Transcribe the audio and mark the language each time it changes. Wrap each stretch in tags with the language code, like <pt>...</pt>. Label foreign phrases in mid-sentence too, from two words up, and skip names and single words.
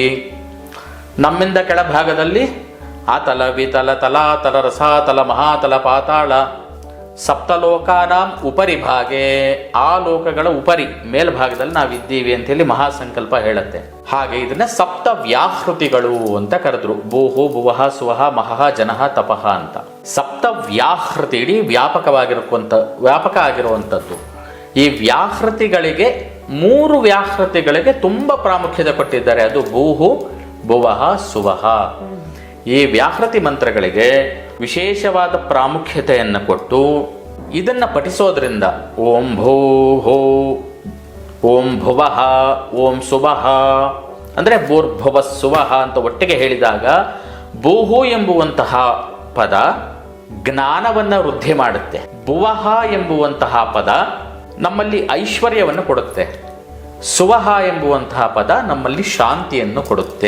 <kn>ನಮ್ಮಿಂದ ಕೆಳಭಾಗದಲ್ಲಿ ಆತಲ, ವಿತಲ, ತಲಾತಲ, ರಸಾತಲ, ಮಹಾತಲ, ಪಾತಾಳ.</kn> <sa>ಸಪ್ತಲೋಕಾನಾಂ ಉಪರಿ ಭಾಗೆ.</sa> <kn>ಆ ಲೋಕಗಳ ಉಪರಿ ಮೇಲ್ಭಾಗದಲ್ಲಿ ನಾವಿದ್ದೀವಿ ಅಂತ ಹೇಳಿ ಮಹಾಸಂಕಲ್ಪ ಹೇಳುತ್ತೆ. ಹಾಗೆ ಇದನ್ನ ಸಪ್ತ ವ್ಯಾಹೃತಿಗಳು ಅಂತ ಕರೆದ್ರು.</kn> <sa>ಭೂಹು ಭುವಃ ಸುವಃ ಮಹಃ ಜನಃ ತಪಃ ಅಂತ.</sa> <kn>ಸಪ್ತ ವ್ಯಾಹೃತಿ ಇಡೀ ವ್ಯಾಪಕ ಆಗಿರುವಂಥದ್ದು. ಈ ವ್ಯಾಹೃತಿಗಳಿಗೆ 3 ವ್ಯಾಹೃತಿಗಳಿಗೆ ತುಂಬ ಪ್ರಾಮುಖ್ಯತೆ ಕೊಟ್ಟಿದ್ದಾರೆ. ಅದು</kn> <sa>ಭೂಹು ಭುವಃ ಸುವಃ.</sa> <kn>ಈ ವ್ಯಾಹೃತಿ ಮಂತ್ರಗಳಿಗೆ ವಿಶೇಷವಾದ ಪ್ರಾಮುಖ್ಯತೆಯನ್ನು ಕೊಟ್ಟು ಇದನ್ನ ಪಠಿಸೋದ್ರಿಂದ</kn> <sa>ಓಂ ಭೂಹು, ಓಂ ಭುವಃ, ಓಂ ಸುವಃ</sa> <kn>ಅಂದ್ರೆ</kn> <sa>ಭೂರ್ಭುವಃ ಸುವಃ</sa> <kn>ಅಂತ ಒಟ್ಟಿಗೆ ಹೇಳಿದಾಗ ಭೂಹು ಎಂಬುವಂತಹ ಪದ ಜ್ಞಾನವನ್ನು ವೃದ್ಧಿ ಮಾಡುತ್ತೆ. ಭುವಃ ಎಂಬುವಂತಹ ಪದ ನಮ್ಮಲ್ಲಿ ಐಶ್ವರ್ಯವನ್ನು ಕೊಡುತ್ತೆ. ಸುವಹ ಎಂಬುವಂತಹ ಪದ ನಮ್ಮಲ್ಲಿ ಶಾಂತಿಯನ್ನು ಕೊಡುತ್ತೆ.</kn>